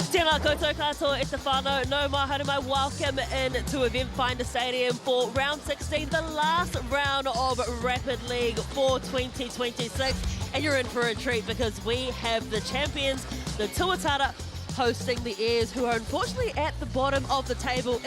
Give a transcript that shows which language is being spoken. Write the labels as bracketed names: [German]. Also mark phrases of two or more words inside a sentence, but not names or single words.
[Māori] Tēnā koutou katoa e te whānau, no mahara mai, [English] welcome in to Event Finder Stadium for round 16, the last round of Rapid League for 2026. And you're in for a treat because we have the champions, the Tuatara, hosting the Airs, who are unfortunately at the bottom of the table.